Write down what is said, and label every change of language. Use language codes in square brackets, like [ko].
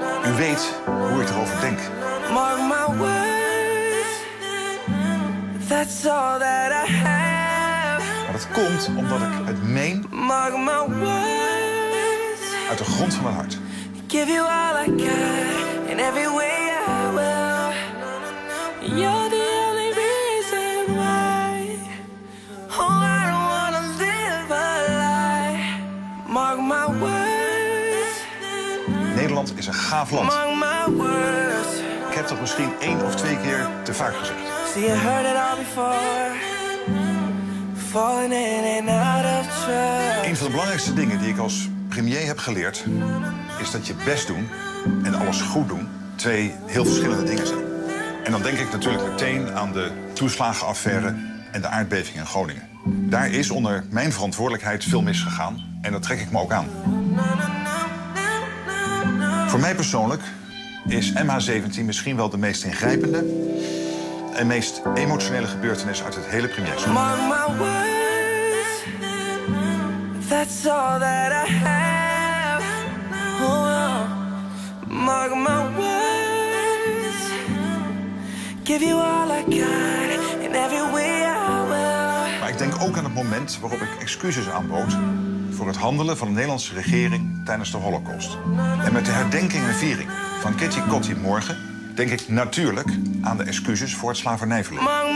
[nl] U weet hoe ik erover denk. [en] That's all that I have. [nl] Maar dat komt omdat ik het meen. [en] Mark my words. [nl] Uit de grond van mijn hart. [en] Give you all I got. In every way I will. You're the only reason why. Oh, I don't wanna live a lie. Mark my words. [nl] Nederland is een gaaf land. [en] Mark my words. [nl] Ik heb dat misschien 1 of 2 keer te vaak gezegd. [en] You heard it all before. Falling in and out of trust. [nl] Een van de belangrijkste dingen die ik als premier heb geleerd is dat je best doen en alles goed doen 2 heel verschillende dingen zijn. En dan denk ik natuurlijk meteen aan de toeslagenaffaire en de aardbeving in Groningen. Daar is onder mijn verantwoordelijkheid veel misgegaan en dat trek ik me ook aan. Voor mij persoonlijk is MH17 misschien wel de meest ingrijpende en meest emotionele gebeurtenis uit het hele premierschap. [en] Mark my words, that's all that I have. Oh, mark my words, give you all I got in every way I will. [nl] Maar ik denk ook aan het moment waarop ik excuses aanbood voor het handelen van de Nederlandse regering tijdens de Holocaust. En met de herdenking en viering van Kitty Kotti morgen denk ik natuurlijk aan de excuses voor het slavernijverleden.